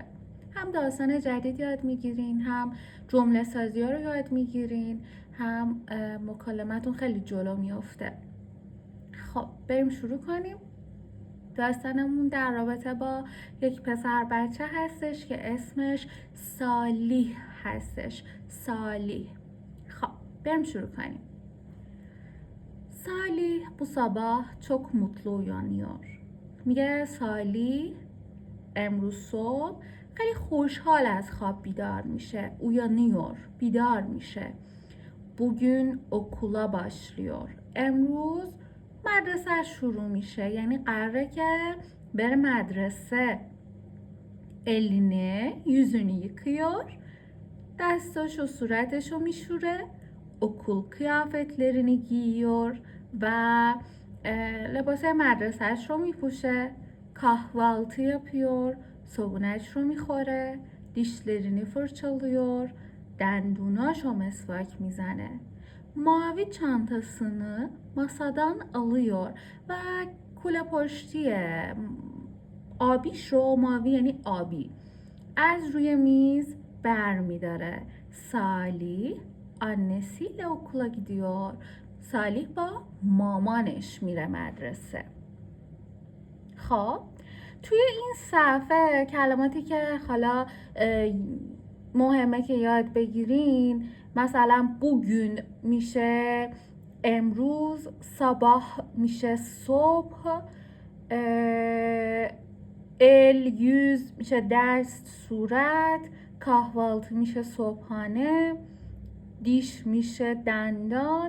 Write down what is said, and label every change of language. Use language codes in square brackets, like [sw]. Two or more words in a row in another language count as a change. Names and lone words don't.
[fa] هم داستان جدید یاد میگیرین، هم جمله سازی ها رو یاد میگیرین، هم مکالمتون خیلی جلو میفته. خب بریم شروع کنیم. داستانمون در رابطه با یک پسر بچه هستش که اسمش صالح هستش. صالح. خب بریم شروع کنیم. [tr] Salih bu sabah çok mutlu uyanıyor. [fa] میگه صالح امروز صبح خیلی خوشحال از خواب بیدار میشه. uyanıyor بیدار میشه. [tr] Bugün okula başlıyor. [fa] امروز مدرسه شروع میشه، یعنی قراره که بره مدرسه. [tr] elini yüzünü yıkıyor. [fa] دستاشو صورتشو میشوره. [tr] okul kıyafetlerini giyiyor [fa] و لباس مدرسهش رو میپوشه. [tr] kahvaltı yapıyor. [fa] صبحونه‌اش رو میخوره. [tr] dişlerini fırçalıyor. [fa] dendunاشو مسواک میزنه. [tr] mavi çantasını masadan alıyor [fa] و کوله پشتی آبیش رو، ماوی یعنی آبی، از روی میز بر میداره. [tr] صالح annesiyle okula gidiyor. [fa] صالح با مامانش میره مدرسه. خب توی این صفحه کلماتی که حالا مهمه که یاد بگیرین، مثلا bugün میشه امروز، sabah میشه صبح، yüz میشه دست صورت، kahvaltı میشه صبحانه، دیش میشه دندان.